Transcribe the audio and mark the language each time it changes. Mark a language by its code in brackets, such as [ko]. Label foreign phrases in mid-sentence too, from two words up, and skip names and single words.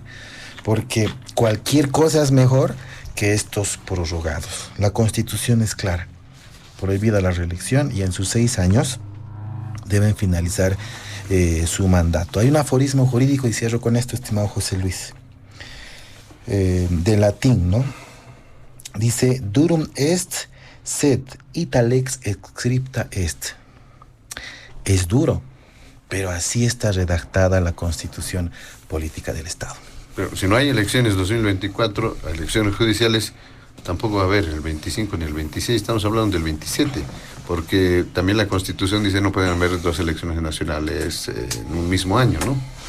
[es] Porque cualquier cosa es mejor que estos prorrogados. La Constitución es clara. Prohibida la reelección y en sus 6 años deben finalizar su mandato. Hay un aforismo jurídico, y cierro con esto, estimado José Luis, de latín, ¿no? Dice, [la] durum est, sed ita lex scripta est. [es] Es duro, pero así está redactada la Constitución Política del Estado. Pero si no hay elecciones 2024, elecciones judiciales, tampoco va a haber el 25 ni el 26, estamos hablando del 27, porque también la Constitución dice no pueden haber 2 elecciones nacionales en un mismo año, ¿no?